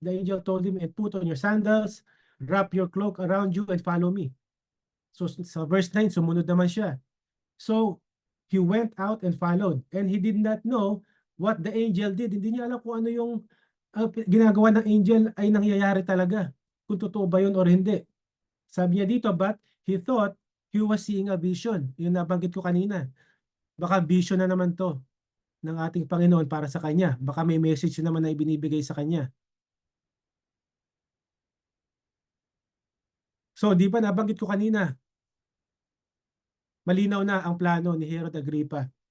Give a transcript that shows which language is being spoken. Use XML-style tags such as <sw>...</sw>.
<en>The angel told him, and put on your sandals, wrap your cloak around you, and follow me.</en> <tl>So sa verse 9, sumunod naman siya.</tl> <en>So he went out and followed. And he did not know what the angel did.</en> <tl>Hindi niya alam kung ano yung ginagawa ng angel ay nangyayari talaga. Kung totoo ba yun or hindi. Sabi niya dito,</tl> <en>but he thought he was seeing a vision.</en> <tl>Yung nabanggit ko kanina. Baka vision na naman to ng ating Panginoon para sa kanya. Baka may message naman na ibinibigay sa kanya. So, di ba nabanggit ko kanina, malinaw na ang plano ni Herod Agrippa.</tl>